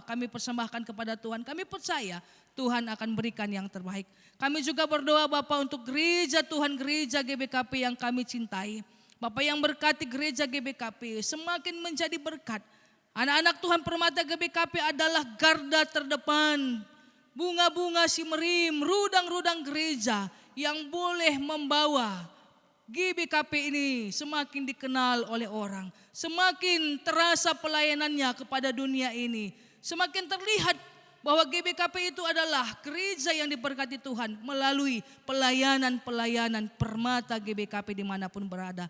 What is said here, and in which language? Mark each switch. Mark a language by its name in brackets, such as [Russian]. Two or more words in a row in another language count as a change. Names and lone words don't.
[Indonesian] Kami persembahkan kepada Tuhan. Kami percaya Tuhan akan berikan yang terbaik. Kami juga berdoa Bapa untuk gereja Tuhan, gereja GBKP yang kami cintai. Bapa yang berkati gereja GBKP semakin menjadi berkat. Anak-anak Tuhan Permata GBKP adalah garda terdepan. [Batak Karo] Bunga-bunga simerim, rudang-rudang [Indonesian] gereja yang boleh membawa GBKP ini semakin dikenal oleh orang. Semakin terasa pelayanannya kepada dunia ini. Semakin terlihat bahwa GBKP itu adalah gereja yang diberkati Tuhan melalui pelayanan-pelayanan Permata GBKP dimanapun berada.